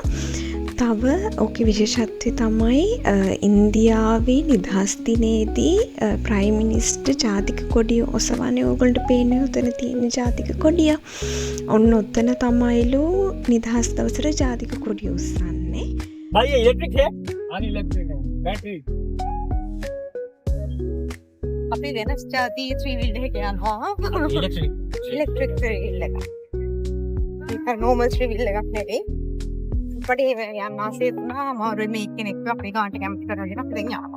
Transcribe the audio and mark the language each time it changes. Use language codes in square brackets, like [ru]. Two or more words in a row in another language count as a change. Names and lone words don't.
[si] තව ඕකේ විශේෂත්වය තමයි ඉන්දියාවේ නිදහස් දිනේදී [en] prime minister [si] ජාතික කොඩිය ඔසවන්නේ. ඕගොල්ලන්ට පේන්නේ උතන තියෙන ජාතික කොඩිය. ඔන්න ඔතන තමයිලු නිදහස් දවසට ජාතික කොඩිය උස්සන්නේ. [hi] भाई ये इलेक्ट्रिक है? अनइलेक्ट्रिक है, बैटरी. [si] අපි වෙනස් ජාතියේ 3 wheel එකක යනවා. ඉලෙක්ට්‍රික් 3 wheel එක. ඒක [en] normal 3 wheel [si] එකක් නෙවෙයි. අපිට යන්න ආසෙත් නා මාරු මේ කෙනෙක් අපේ ගානට කැමති කරගෙන අපි දැන් යනවා.